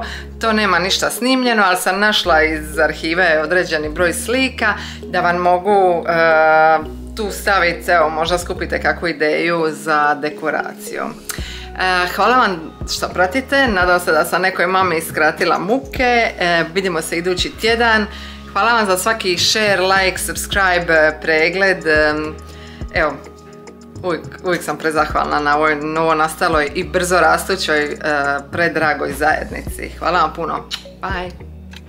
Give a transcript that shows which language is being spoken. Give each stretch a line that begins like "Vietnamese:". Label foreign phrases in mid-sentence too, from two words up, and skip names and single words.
Croatian: To nema ništa snimljeno, ali sam našla iz arhive određeni broj slika da vam mogu tu staviti, evo možda skupite kakvu ideju za dekoraciju. Hvala vam što pratite, nadam se da sam nekoj mami skratila muke, vidimo se idući tjedan. Hvala vam za svaki
English: share, like, subscribe,
Croatian: pregled, evo. Uvijek sam prezahvalna na ovoj novo nastaloj i brzo rastućoj predragoj zajednici. Hvala vam puno. Bye!